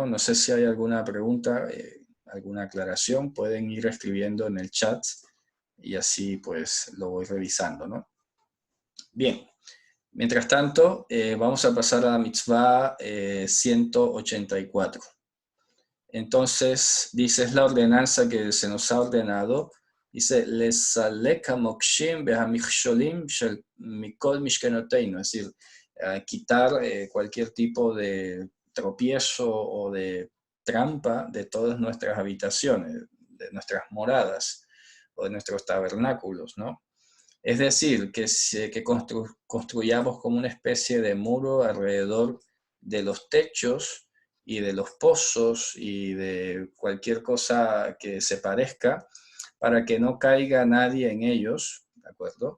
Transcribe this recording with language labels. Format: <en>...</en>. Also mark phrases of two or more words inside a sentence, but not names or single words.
<es>No sé si hay alguna pregunta, alguna aclaración, pueden ir escribiendo en el chat y así pues lo voy revisando, ¿no? Bien, mientras tanto, vamos a pasar a la mitzvah 184. Entonces, dice, es la ordenanza que se nos ha ordenado. Dice,</es> <he>לסלק המוקשים בהמכשולים של מכל משכנותינו,</he> <es>es decir, quitar cualquier tipo de tropiezo o de trampa de todas nuestras habitaciones. de nuestras moradas o de nuestros tabernáculos, ¿no? Es decir, que construyamos como una especie de muro alrededor de los techos y de los pozos y de cualquier cosa que se parezca para que no caiga nadie en ellos, ¿de acuerdo?</es>